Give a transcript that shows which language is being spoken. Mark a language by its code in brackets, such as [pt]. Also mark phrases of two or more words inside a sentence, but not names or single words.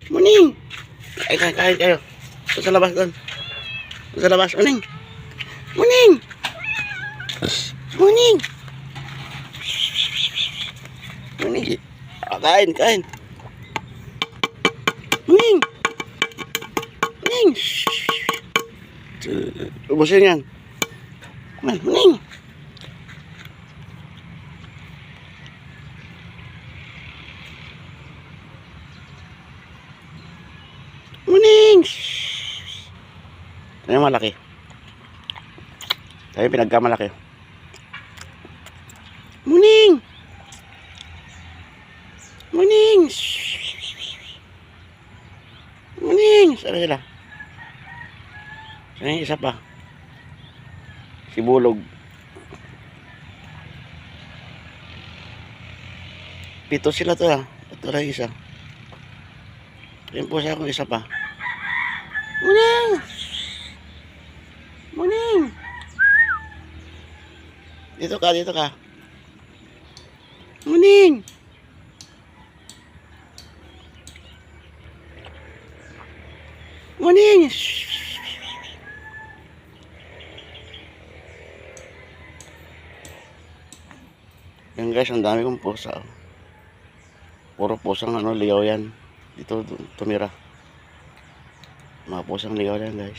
[tl] Muning! Kain kayo. Doon sa labas doon. Doon sa labas. Muning! Muning! Muning! Muning! Kain. Muning! Muning! Ubusin yan. Muning! Muning! Ano yung malaki? Tayo pinagkamalaki. Muning! Muning! Muning! Saan sila? Saan yung isa pa? Si Bulog. Pito sila to ah. Ito lang isa. Yan po siya kung isa pa. Muning! Muning! Dito ka. Muning! Muning! Yan guys, ang dami kong pusa. Puro pusang ligaw yan. Dito tumira. Mga pusang ligaw yan guys.